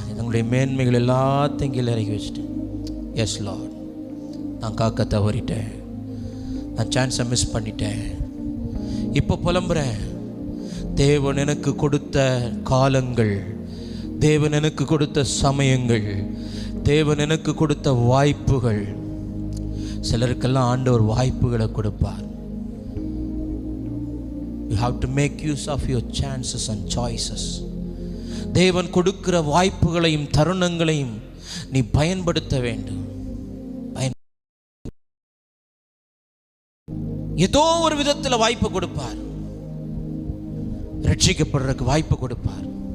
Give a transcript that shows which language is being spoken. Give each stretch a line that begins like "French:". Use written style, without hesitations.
Tamil: தங்களுடைய மேன்மைகள் எல்லாத்தையும் கீழே இறக்கி வச்சுட்டு, எஸ் லார்ட், நான் காக்க தவறிட்டேன், நான் சான்ஸை மிஸ் பண்ணிட்டேன், இப்போ புலம்புறேன். தேவன் எனக்கு கொடுத்த காலங்கள், தேவன் எனக்கு கொடுத்த சமயங்கள், தேவன் எனக்கு கொடுத்த வாய்ப்புகள். சிலருக்கெல்லாம் ஆண்டவர் வாய்ப்புகளை கொடுப்பார்.
English: You have to make use of your chances and choices.
Tamil: தேவன் கொடுக்கிற வாய்ப்புகளையும் தருணங்களையும் நீ பயன்படுத்த வேண்டும். ஏதோ ஒரு விதத்தில் வாய்ப்பு கொடுப்பார். ரட்சிக்கப்படுறதுக்கு வாய்ப்பு கொடுப்பார்.